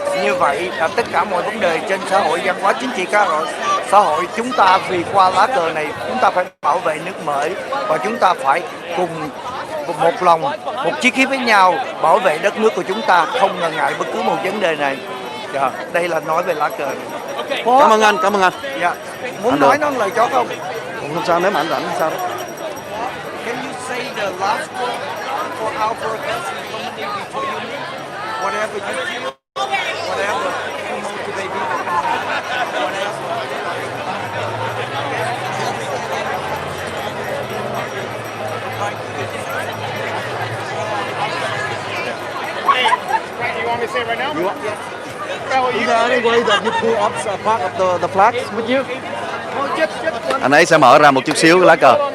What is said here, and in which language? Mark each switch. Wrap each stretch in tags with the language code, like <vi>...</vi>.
<vi>Như vậy là tất cả mọi vấn đề trên xã hội, văn hóa, chính trị, xã hội, chúng ta vì qua lá cờ này chúng ta phải bảo vệ nước Mỹ và chúng ta phải cùng một lòng, một chiếc khí với nhau bảo vệ đất nước của chúng ta, không ngần ngại bất cứ một vấn đề này. Đây là nói về lá cờ này. Cảm ơn anh, cảm ơn anh. Dạ. Muốn nói nói lời cho không? Không sao, nếu mà anh rảnh sao?</vi> <en>Can you say the last word for our broadcast community before you leave? Whatever you feel, whatever you motivate people. Hey, you want me to say it right now? Is there any way that you pull up part of the flag with you?</en> <vi>Anh ấy sẽ mở ra một chút xíu cái lá cờ.</vi>